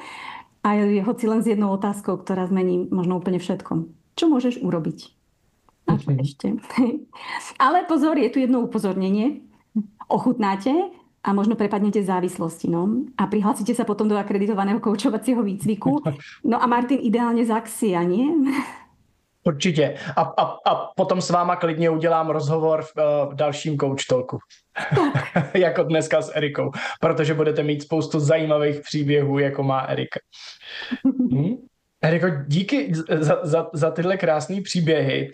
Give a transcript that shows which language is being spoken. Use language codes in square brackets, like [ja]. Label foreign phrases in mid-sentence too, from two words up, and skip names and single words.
[sk] A hoci len s jednou otázkou, ktorá zmení možno úplne všetko. Čo môžeš urobiť? A čo ešte? Ale pozor, je tu jedno upozornenie. Ochutnáte a možno prepadnete závislosti. No? A prihlásite sa potom do akreditovaného koučovacieho výcviku. No a Martin, ideálne z Axia, nie? [cs] Určitě. A potom s váma klidně udělám rozhovor v dalším Coach Talku. Jako dneska s Erikou. Protože budete mít spoustu zajímavých příběhů, jako má Erika. Eriko, díky za tyhle krásné příběhy.